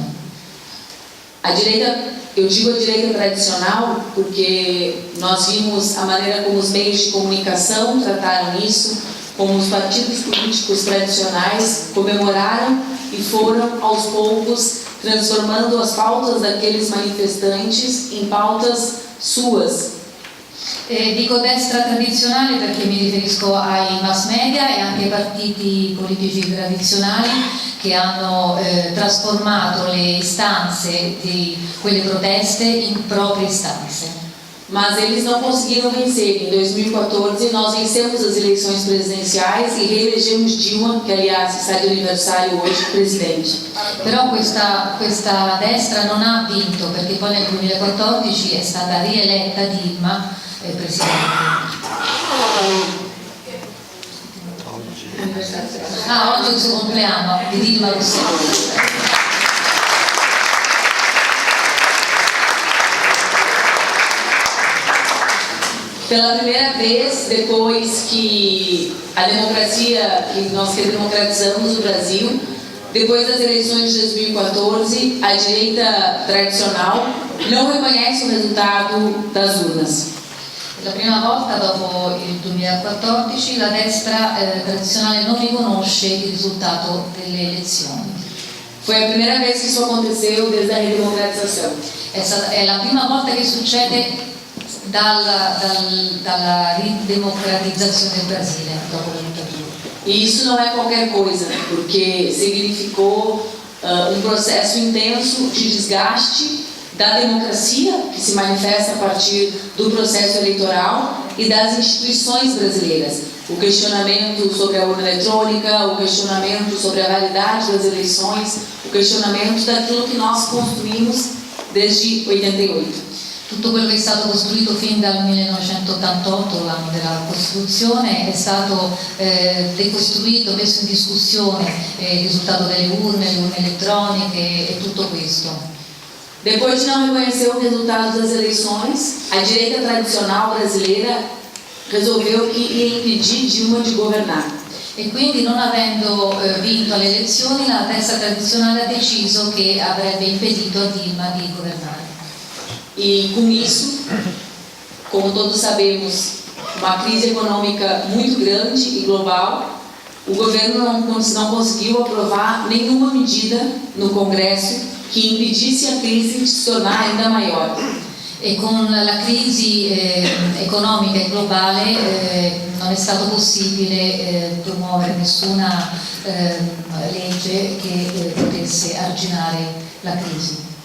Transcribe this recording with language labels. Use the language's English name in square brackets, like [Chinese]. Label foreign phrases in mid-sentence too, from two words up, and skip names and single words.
[Portuguese] A direita, eu digo a direita tradicional porque nós vimos a maneira como os meios de comunicação trataram isso, como os partidos políticos tradicionais comemoraram e foram aos poucos transformando as pautas daqueles manifestantes em pautas suas. [Italian] Dico destra tradizionale perché mi riferisco ai [English] mass media [Italian] e anche ai partiti politici tradizionali che hanno trasformato le istanze di quelle proteste in proprie istanze. [Portuguese] Mas eles não conseguiram vencer. Em 2014 nós vencemos as eleições presidenciais e reelegemos Dilma, que aliás está de aniversário hoje, presidente. [Italian] Però questa destra non ha vinto perché poi nel 2014 è stata rieletta Dilma presidente. Oggi è il suo compleanno di Dilma Rousseff. [Portuguese] Pela primeira vez, depois que a democracia, que nós democratizamos o Brasil, depois das eleições de 2014, a direita tradicional não reconhece o resultado das urnas. [Italian] La prima volta dopo il 2014 la destra tradizionale non riconosce il risultato delle elezioni. [Portuguese] Foi a primeira vez que isso aconteceu desde a redemocratização. [Italian] È la prima volta che succede dalla ridemocratizzazione del Brasile dopo la dittatura. [Portuguese] E isso não é qualquer coisa, porque significou um processo intenso de desgaste da democracia, que se manifesta a partir do processo eleitoral e das instituições brasileiras. O questionamento sobre a urna eletrônica, o questionamento sobre a validade das eleições, o questionamento daquilo que nós construímos desde 88. [Italian] Tutto quello che è stato costruito fin dal 1988, l'anno della Costituzione, è stato decostruito, messo in discussione il risultato delle urne, le urne elettroniche e tutto questo. [Portuguese] Depois de não reconhecer o resultado das eleições, a direita tradicional brasileira resolveu que ia impedir Dilma de governar. [Italian] E quindi, non avendo vinto le elezioni, la destra tradizionale ha deciso che avrebbe impedito a Dilma di governare. [Portuguese] E com isso, como todos sabemos, uma crise econômica muito grande e global, o governo não conseguiu aprovar nenhuma medida no Congresso que impedisse a crise de se tornar ainda maior. [Italian] E con la crisi economica e globale non è stato possibile promuovere nessuna legge che potesse arginare la crisi.